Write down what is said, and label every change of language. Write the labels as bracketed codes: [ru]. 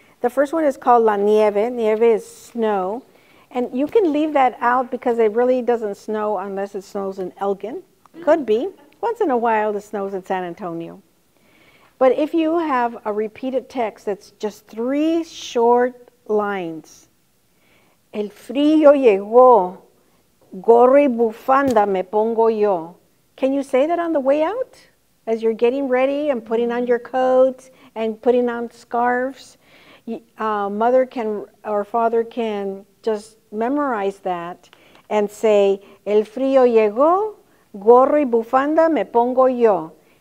[en] The first one is called la nieve. Nieve is snow. And you can leave that out because it really doesn't snow unless it snows in Elgin. Could be. Once in a while it snows in San Antonio. But if you have a repeated text that's just 3 short lines. [es] El frío llegó, gorro y bufanda me pongo yo. [en] Can you say that on the way out? As you're getting ready and putting on your coats and putting on scarves? Mother can or father can just memorize that and say, [es] el frío llegó, gorro y bufanda me pongo yo.